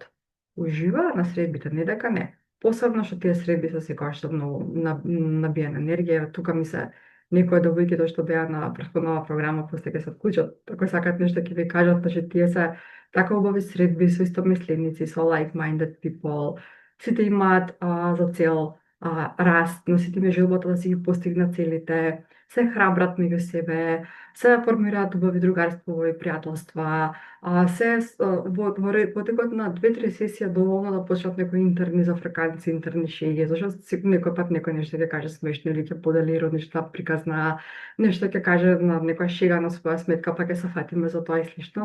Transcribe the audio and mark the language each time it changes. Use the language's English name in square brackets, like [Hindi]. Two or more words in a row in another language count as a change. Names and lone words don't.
[Macedonian] Уживаа на средбите, не дека не. Посебно што тие средби се секогаш што многу набиена енергија. Тука ми се некои од овојките што беа на претходнава програма, после ќе се вклучат, ако сакат нешто ќе ви кажат, значи тие се така убави средби со истомисленици, со [English] like-minded people. [Macedonian] Сите имаат за цел раст, но сите имаат желбата да си ги постигнат целите, се храбрат меѓу себе, се формираат убави другарство и пријателства, се во текот на 2-3 сесија доволно да почнат некои интерни зафрканци, интерни шеги, зашто некој пат некој нешто ќе каже смешно или ќе подели иронична приказна, нешто ќе каже на некоја шега на своја сметка, па ќе се фатиме за тоа и слично.